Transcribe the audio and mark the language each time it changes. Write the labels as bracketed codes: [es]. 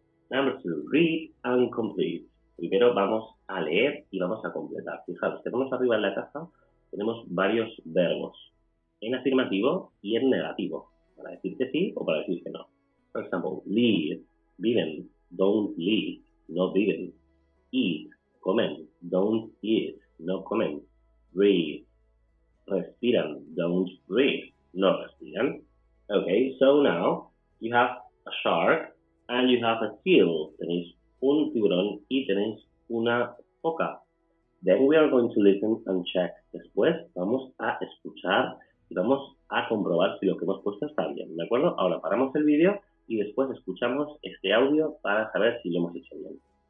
[en] Number 2. Read and complete. [es] Primero vamos a leer y vamos a completar. Fijaros, tenemos arriba en la caja, tenemos varios verbos. En afirmativo y en negativo. Para decir que sí o para decir que no. [en] For example, live, [es] viven, [en] don't live, [es] no viven. [en] Eat, [es] comen, [en] don't eat, [es] no comen. [en] Breathe, [es] respiran, [en] don't breathe, [es] no respiran. [en] Okay, so now you have a shark and you have a seal. [es] Tenéis un tiburón y tenéis una foca. [en] Then we are going to listen and check. [es] Después vamos a escuchar y vamos a comprobar si lo que hemos puesto está bien, ¿de acuerdo? Ahora paramos el vídeo y después escuchamos este audio para saber si lo hemos hecho bien.